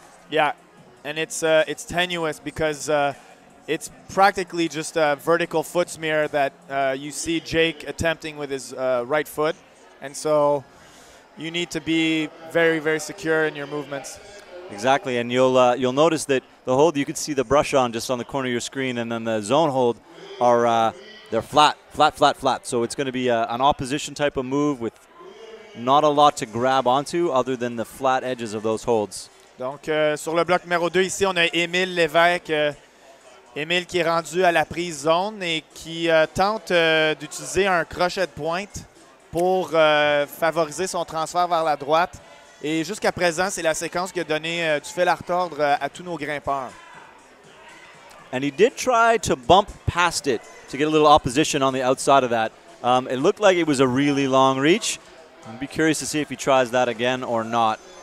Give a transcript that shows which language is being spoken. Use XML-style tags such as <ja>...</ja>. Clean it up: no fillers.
<en>Yeah, and it's tenuous because it's practically just a vertical foot smear that you see Jake attempting with his right foot, and so you need to be very, very secure in your movements. Exactly, and you'll notice that the hold, you can see the brush on just on the corner of your screen, and then the zone hold are they're flat. So it's going to be an opposition type of move with not a lot to grab onto other than the flat edges of those holds.</en> <fr>Donc sur le bloc numéro 2 ici, on a Émile Lévesque. Émile qui est rendu à la prise zone et qui tente d'utiliser un crochet de pointe pour favoriser son transfert vers la droite. Et jusqu'à présent, c'est la séquence qui a donné du fil à retordre à tous nos grimpeurs.</fr> <en>And he did try to bump past it to get a little opposition on the outside of that. It looked like it was a really long reach. I'd be curious to see if he tries that again or not.</en>